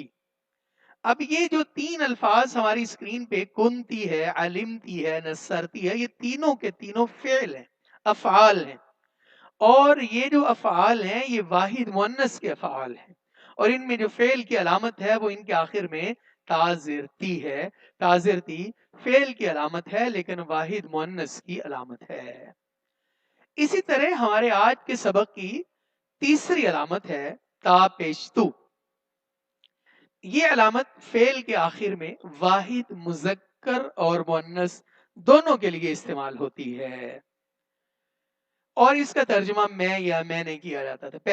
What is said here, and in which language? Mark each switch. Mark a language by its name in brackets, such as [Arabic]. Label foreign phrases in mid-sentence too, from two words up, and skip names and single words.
[Urdu] اب یہ جو تین الفاظ ہماری اسکرین پہ کنتی ہے، علمتی ہے، نصرتی ہے، یہ تینوں کے تینوں فعل ہیں، افعال ہیں، اور یہ جو افعال ہیں یہ واحد مؤنث کے افعال ہیں، اور ان میں جو فعل کی علامت ہے وہ ان کے آخر میں تا زیر تی ہے۔ تا زیر تی فعل کی علامت ہے لیکن واحد مؤنث کی علامت ہے۔ اسی طرح ہمارے آج کے سبق کی تیسری علامت ہے تا پیش تو۔ یہ علامت فعل کے آخر میں واحد مذکر اور مؤنث دونوں کے لیے استعمال ہوتی ہے، اور اس کا ترجمہ میں یا میں نے کیا جاتا تھا۔